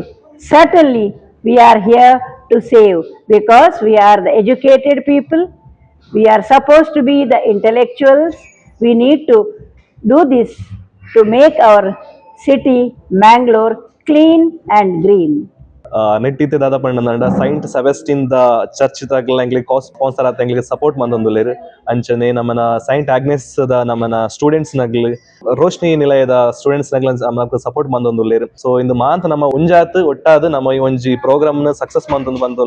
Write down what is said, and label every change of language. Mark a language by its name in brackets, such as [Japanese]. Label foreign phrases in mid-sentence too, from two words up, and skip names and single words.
[English] Certainly we are here to save, because we are the educated people. We are supposed to be the intellectuals. We need to do this to make our city, Mangalore, clean and green. [Tulu] ನೆಟ್ಟಿತ್ತೆ ದಾದ ಪಂಡ ಸೈಂಟ್ ಸೆಬೆಸ್ಟಿನ್ ದ ಚರ್ಚ್ ತಗ್ಲಂಗ್ಲಿ ಸ್ಪಾನ್ಸರ್ ಆತಂಗ್ಲಿ ಸಪೋರ್ಟ್ ಮಂದೊಂದುಲ್ಲೆರ್. ಅಂಚನೆ ನಮ್ಮನ ಸೈಂಟ್ ಆಗ್ನೆಸ್ ದ ನಮ್ಮನ ಸ್ಟೂಡೆಂಟ್ಸ್ ನಗ್ಲಿ ರೋಶ್ನಿ ನಿಲಯದ ಸ್ಟೂಡೆಂಟ್ಸ್ ನಗ್ಲ ನಮಕ್ ಸಪೋರ್ಟ್ ಮಂದೊಂದುಲ್ಲೆರ್. ಸೊ ಇಂದು ಮಾಂತ ನಮ್ಮ ಉಂಜಾತ್ ಒಟ್ಟಾದ್ ನಮ್ಮ ಈ ಒಂಜಿ ಪ್ರೋಗ್ರಾಮ್ ನ ಸಕ್ಸಸ್ ಮಂದೊಂದು ಬಂದೊಲ್ಲ.